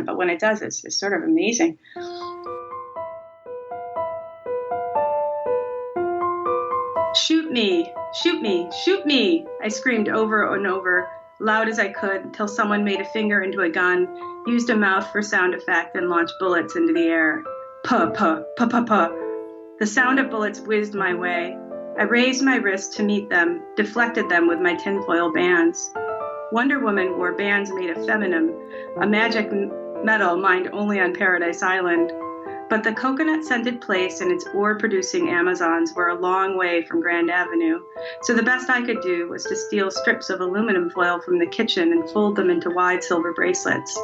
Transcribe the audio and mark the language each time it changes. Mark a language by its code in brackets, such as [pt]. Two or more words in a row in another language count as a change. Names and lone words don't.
[en] But when it does, it's sort of amazing. "Shoot me, shoot me, shoot me," I screamed over and over, loud as I could, until someone made a finger into a gun, used a mouth for sound effect, and launched bullets into the air. Puh, puh, puh, puh, puh. The sound of bullets whizzed my way. I raised my wrist to meet them, deflected them with my tinfoil bands. Wonder Woman wore bands made of feminine, a magic metal mined only on Paradise Island. But the coconut-scented place and its ore-producing Amazons were a long way from Grand Avenue, so the best I could do was to steal strips of aluminum foil from the kitchen and fold them into wide silver bracelets.